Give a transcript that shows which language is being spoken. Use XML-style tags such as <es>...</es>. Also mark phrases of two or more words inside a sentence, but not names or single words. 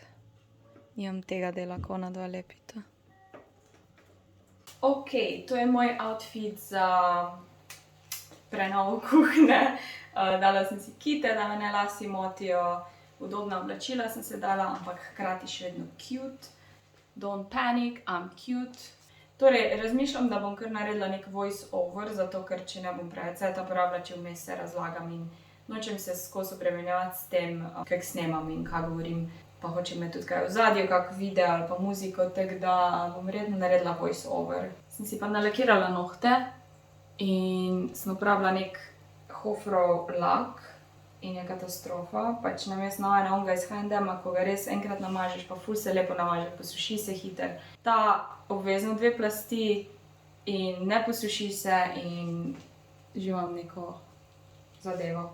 <sl>Nimam tega dela, ko ona dva lepita. Ok, to je moj outfit za prenovo kuhne. Dala sem si kite, da me ne lasi motijo. Udobna oblačila sem se dala, ampak hkrati še vedno cute.</sl> <en>Don't panic, I'm cute.</en> <sl>Torej, razmišljam, da bom kar naredila nek</sl> <en>voice over,</en> <sl>zato ker če ne bom preveč cajta porabila, če vmes se razlagam in nočem se skozi obremenjevati s tem, kako snemam in kaj govorim. Pa hočem imeti tudi kaj v ozadju, kak video ali pa muziko, tako da bom redno naredila</sl> <en>voice over.</en> <sl>Sem si pa nalakirala nohte in sem uporabila nek Hofrov lak in je katastrofa. Pač namesto navajanja onega iz H&M, ko ga res enkrat namažeš, pa ful se lepo namaže, posuši se hiter. Ta obvezno 2 plasti in ne posuši se in že imam neko zadevo.</sl>